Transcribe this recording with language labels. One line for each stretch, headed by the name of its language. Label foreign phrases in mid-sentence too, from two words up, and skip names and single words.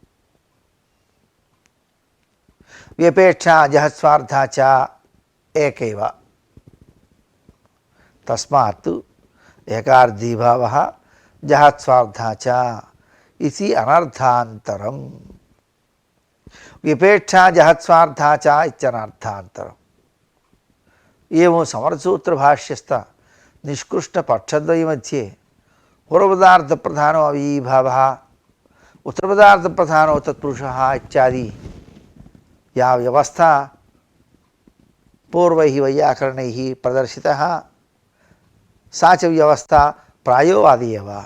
Sanskrit: व्यपेक्षा जहत्स्वार्था च एकैव. तस्मात् एकार्थीभावः जहत्स्वार्था च इति अनर्थान्तरम्. విపేక్షా జహత్స్వార్థా చ ఇత్యనర్థాంతరం. ఏమో సమరసూత్ర భాష్యస్థ నిష్కృష్ట పక్షద్వయ మధ్యే పూర్వపదార్థ ప్రధానో అవీభావ ఉత్తరపదార్థ ప్రధానో తత్పురుష ఇత్యాది యా వ్యవస్థ పూర్వై వైయాకరణై ప్రదర్శిత సా చ వ్యవస్థ ప్రాయోవాదేవ.